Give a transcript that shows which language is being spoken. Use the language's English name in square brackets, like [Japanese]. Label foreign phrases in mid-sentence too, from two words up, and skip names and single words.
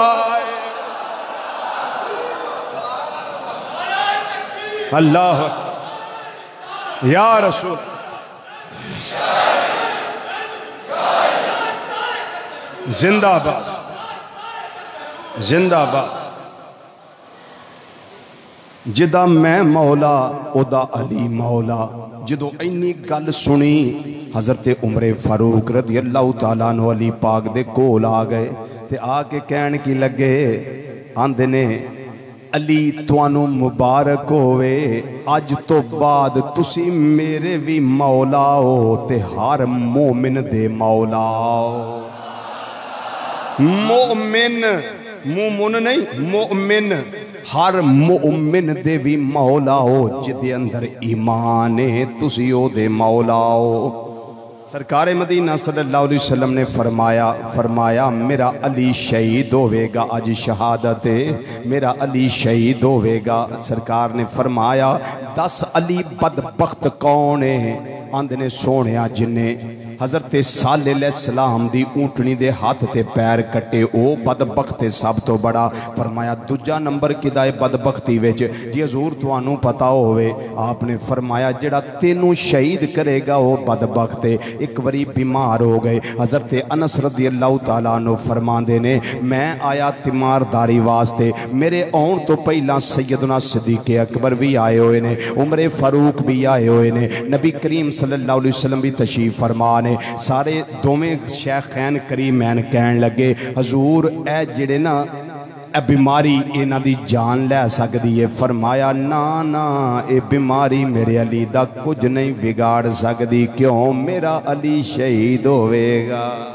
[Punjabi] اللہ یا رسول زندہ باد زندہ باد. جدا میں مولا اوہدا علی مولا. جو اینی گل سنی حضرت عمرِ فاروق [Arabic] رضي الله تعالى عنه [Punjabi] علی پاک دے کول آ گئے تے آکے کہن کی لگے، آندے نے علی تہانوں مبارک ہووے، اج توں بعد تسی میرے وی مولا ہو تے ہر مومن دے مولا ہو. مومن ممن نہیں، مومن ہر مومن دے وی مولا ہو جدے اندر ایمان ہے، تسی اوہدے مولا ہو. سرکار مدینہ [Arabic] صلى الله عليه وسلم [Punjabi] نے فرمایا میرا علی شہید ہووے گا، اج شہادت ہے، میرا علی شہید ہووے گا. [Urdu] سرکار نے فرمایا 10 علی بدبخت کون ہے? [Punjabi] آندے نے سوہنیا جنہے حضرت صالح علیہ السلام دی اونٹنی دے ہتھ تے پیر کٹے او بدبخت سب توں وڈا. فرمایا دوجا نمبر کدا ہے بدبختی وچ? جی حضور تہانوں پتہ ہووے۔ آپ نے فرمایا جیہڑا تینوں شہید کرے گا او بدبخت ہے. اک واری بیمار ہو گئے حضرت انس [Arabic] رضي الله تعالى عنه [Punjabi] فرماندے نے میں آیا تیمارداری واسطے، میرے آؤن توں پہلاں سیدنا صدیق اکبر وی آئے ہوئے نے، عمرِ فاروق وی آئے ہوئے نے، نبی کریم [Arabic] صلى الله عليه وسلم [Punjabi] وی تشریف فرما نے. سارے دوویں شیخین کریمین کہن لگے حضور اے جیہڑے نہ بیماری انہاں دی جان لے سکدی ہے. فرمایا نہ نہ اے بیماری میرے علی دا کجھ نہیں وگاڑ سکدی. کیوں؟ میرا علی شہید ہووے گا.